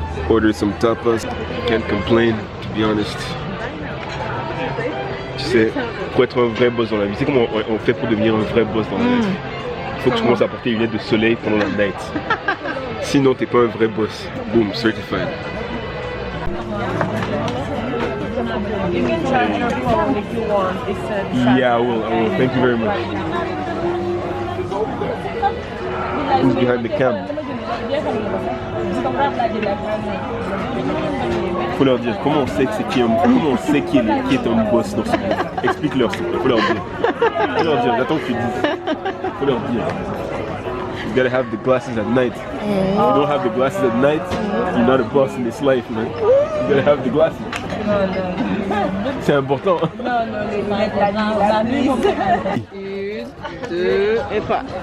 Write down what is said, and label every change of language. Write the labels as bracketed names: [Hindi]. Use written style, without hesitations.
[English] Order some tapas. Can't complain, to be honest. [French] Tu sais, pour être un vrai boss dans la vie, tu sais comment on fait pour devenir un vrai boss dans la vie? Il faut que tu commences à porter des lunettes de soleil pendant la night. Sinon, t'es pas un vrai boss. [English] Boom, certified. You can charge your phone if you want. Yeah, I will. Thank you very much. Who's behind the cam? [French] Faut leur dire comment on sait que c'est qui est un boss dans ce groupe. Explique-leur s'il te plaît. Faut leur dire. J'attends que tu dises. Faut leur dire. [English] You gotta have the glasses at night. If you don't have the glasses at night, you're not a boss in this life, man. You gotta have the glasses. [French] C'est important. Non, une, deux, et pas.